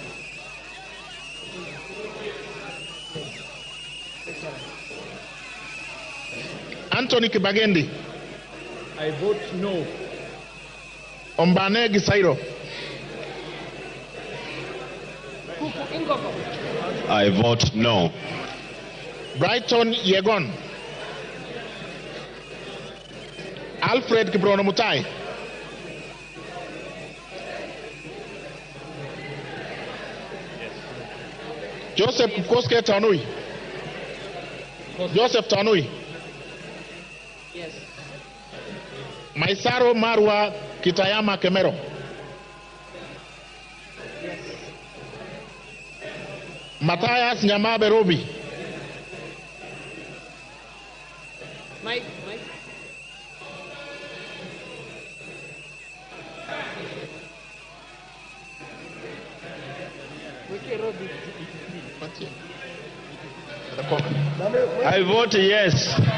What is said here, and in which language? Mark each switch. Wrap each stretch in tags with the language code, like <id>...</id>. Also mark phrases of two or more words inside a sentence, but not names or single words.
<en>Anthony Kibagendi. I vote no. Ombane Gisairo. I vote no. Brighton Yegon. Alfred Kibrono Mutahi. Joseph Koske Tanui. Joseph Tanui. Yes. Maisaro Marwa Kitayama Kemero. Yes. Matthias Nyamabe Robi. Mike. I vote yes.</en>